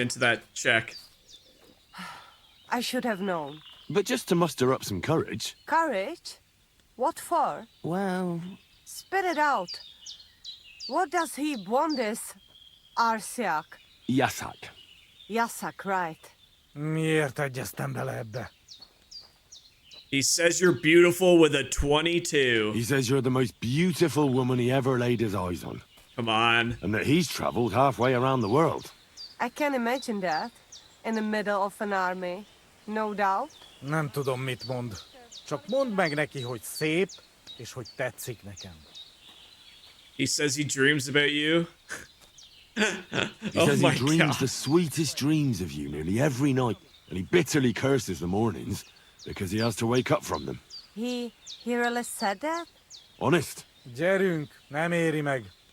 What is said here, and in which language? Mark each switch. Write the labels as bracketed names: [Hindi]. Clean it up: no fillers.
[English] into that check. I should have known. but just to muster up some courage. Courage? What for? Well, Spit it out. What does he want this Arsiak? Yasak. Yasak, right. [Hungarian] Miért egyeztem bele ebbe? [English] He says you're beautiful with a 22. He says you're the most beautiful woman he ever laid his eyes on, Come on. and that he's traveled halfway around the world. I can imagine that. In the middle of an army. No doubt. [Hungarian] Nem tudom, mit mond. Csak mondd meg neki, hogy szép, és hogy tetszik nekem. [English] He says he dreams about you. He Oh says my he dreams the sweetest dreams of you nearly every night, and he bitterly curses the mornings because he has to wake up from them. He really said that? Honest. [Hungarian] Gyerünk, nem éri meg.